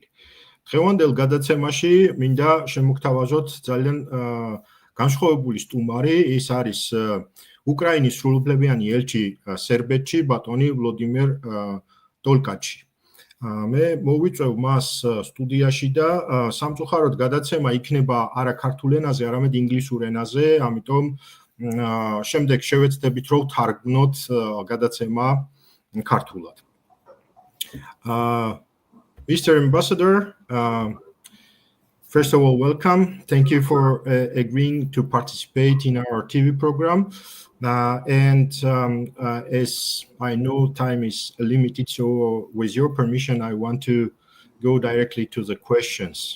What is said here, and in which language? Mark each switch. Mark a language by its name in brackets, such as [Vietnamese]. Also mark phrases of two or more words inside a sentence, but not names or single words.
[Georgian] დღევანდელ გადაცემაში მინდა შემოგთავაზოთ ძალიან განსხვავებული სტუმარი, ის არის უკრაინის სრულუფლებიანი ელჩი სერბეთში, ბატონი ვლოდიმირ ტოლკაჩი. მე მოვიწევ მას სტუდიაში და სამწუხაროდ გადაცემა იქნება არა ქართულ ენაზე, არამედ ინგლისურ ენაზე, ამიტომ შემდეგ შევეცდებით რომ თარგმნოთ გადაცემა ქართულად. [English] Mr. Ambassador, first of all, welcome. Thank you for agreeing to participate in our TV program. As I know time is limited, so with your permission, I want to go directly to the questions.